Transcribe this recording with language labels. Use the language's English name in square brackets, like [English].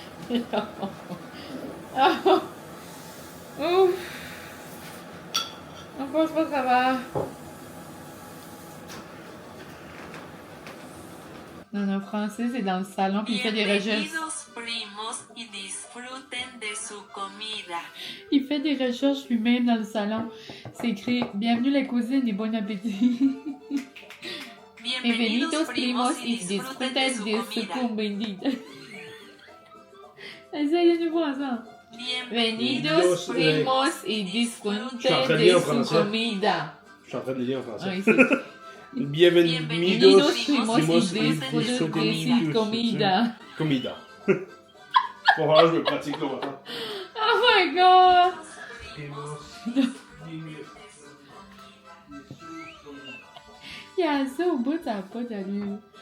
[French] Non. Oh. Ouf. On pense pas que ça va. Non, non, Francis est dans le salon puis il fait des recherches. [Spanish] Primos y disfruten de su comida. [French] Il fait des recherches lui-même dans le salon. C'est écrit « Bienvenue la cousine et bon appétit ». [Spanish] Bienvenidos primos y disfruten de su comida. [French] Essayez de voir ça. [Spanish] Bienvenidos primos y disfruten de su comida. [French] Je suis en train de le lire en français. Ah, ici. [Spanish] Bienvenidos primos y disfruten de su comida. Comida. [French] Bon, alors je me pratique longtemps. [English] Oh my god! [French] Il y a ça au bout, ça n'a pas d'allure.